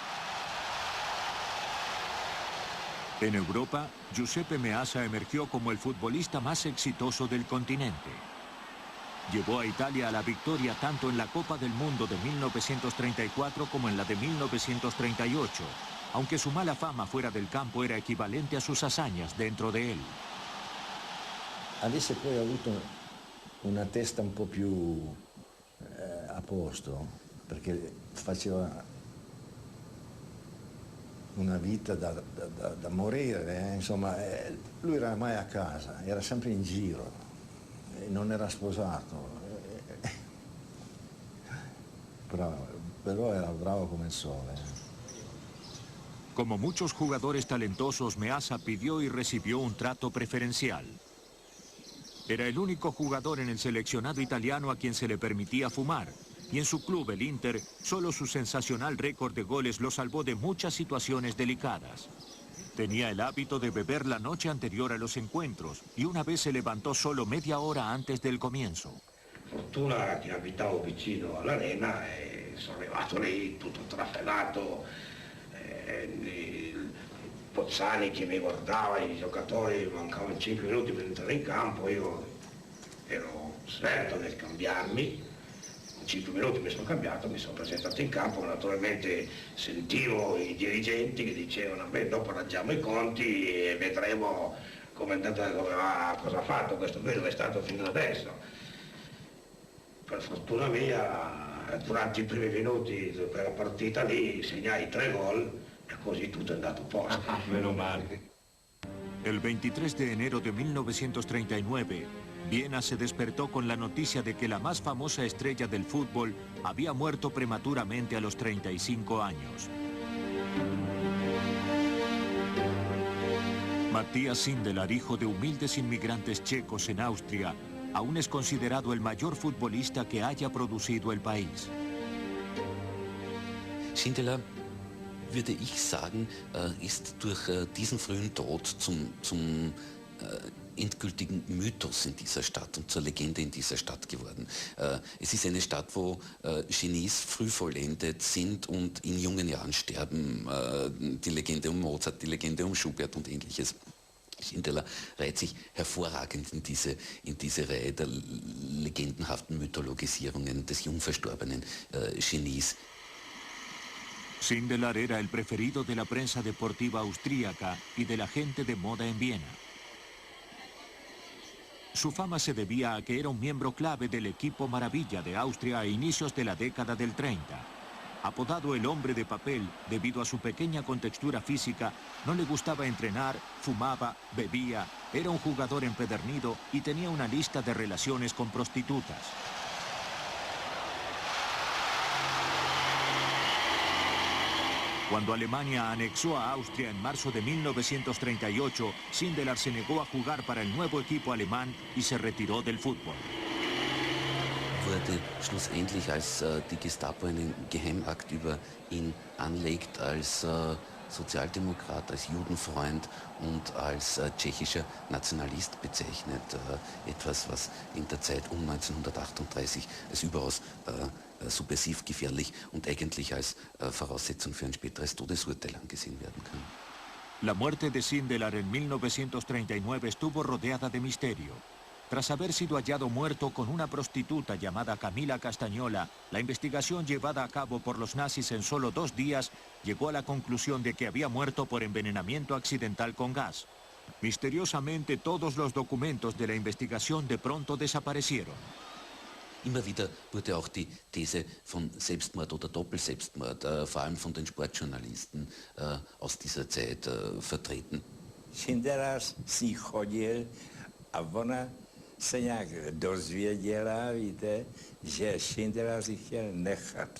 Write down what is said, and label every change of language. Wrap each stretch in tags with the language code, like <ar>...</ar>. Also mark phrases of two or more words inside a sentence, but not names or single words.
<es>En Europa, Giuseppe Meazza emergió como el futbolista más exitoso del continente. Llevó a Italia a la victoria tanto en la Copa del Mundo de 1934 como en la de 1938, aunque su mala fama fuera del campo era equivalente a sus hazañas dentro de él.</es> <it>Avesse poi avuto una testa un po' più a posto, perché faceva una vita da morire, insomma, lui era mai a casa, era sempre in giro, non era sposato, però era bravo come il sole.</it> <es>Como muchos jugadores talentosos, Meazza pidió y recibió un trato preferencial. Era el único jugador en el seleccionado italiano a quien se le permitía fumar, y en su club, el Inter, solo su sensacional récord de goles lo salvó de muchas situaciones delicadas. Tenía el hábito de beber la noche anterior a los encuentros, y una vez se levantó solo media hora antes del comienzo.</es> <it>Fortuna che abitavo vicino all'arena e sono arrivato lì tutto trafelato, Pozzani che mi guardava, i giocatori, mancavano 5 minuti per entrare in campo, io ero certo nel cambiarmi, in 5 minuti mi sono cambiato, mi sono presentato in campo, naturalmente sentivo i dirigenti che dicevano, beh, dopo raggiamo i conti e vedremo come è andata, cosa ha fatto questo qui, dove è stato fino adesso. Per fortuna mia, durante i primi minuti della partita lì segnai 3 gol e così tutto è andato a posto. Meno male.</it> <es>El 23 de enero de 1939, Viena se despertó con la noticia de que la más famosa estrella del fútbol había muerto prematuramente a los 35 años. Matías Sindelar, hijo de humildes inmigrantes checos en Austria, aún es considerado el mayor futbolista que haya producido el país.</es> <de>Sindelar, würde ich sagen, ist durch diesen frühen Tod zum endgültigen Mythos in dieser Stadt und zur Legende in dieser Stadt geworden. Es ist eine Stadt, wo Genies früh vollendet sind und in jungen Jahren sterben. Die Legende um Mozart, die Legende um Schubert und Ähnliches. Sindelar reiht sich hervorragend in diese Reihe der legendenhaften Mythologisierungen des jung verstorbenen Genies.</de> <es>Sindelar era el preferido de la prensa deportiva austríaca y de la gente de moda en Viena. Su fama se debía a que era un miembro clave del equipo Maravilla de Austria a inicios de la década del 30. Apodado el hombre de papel debido a su pequeña contextura física, no le gustaba entrenar, fumaba, bebía, era un jugador empedernido y tenía una lista de relaciones con prostitutas. Cuando Alemania anexó a Austria en marzo de 1938, Sindelar se negó a jugar para el nuevo equipo alemán y se retiró del fútbol.</es> <de>Wurde schlussendlich, als die Gestapo einen Geheimakt über ihn anlegt, als Sozialdemokrat, als Judenfreund und als tschechischer Nationalist bezeichnet. Etwas, was in der Zeit um 1938 als überaus subversiv, gefährlich und eigentlich als Voraussetzung für ein späteres Todesurteil angesehen werden kann.</de> <es>La muerte de Sindelar en 1939 estuvo rodeada de misterio. Tras haber sido hallado muerto con una prostituta llamada Camila Castagnola, la investigación llevada a cabo por los nazis en solo 2 días llegó a la conclusión de que había muerto por envenenamiento accidental con gas. Misteriosamente, todos los documentos de la investigación de pronto desaparecieron.</es> <de>Immer wieder wurde auch die These von Selbstmord oder Doppelselbstmord, vor allem von den Sportjournalisten aus dieser Zeit vertreten.</de> <cs>Sindelar si chodil a ona se nějak dozvěděla, víte, že Sindelar si chtěl nechat.</cs>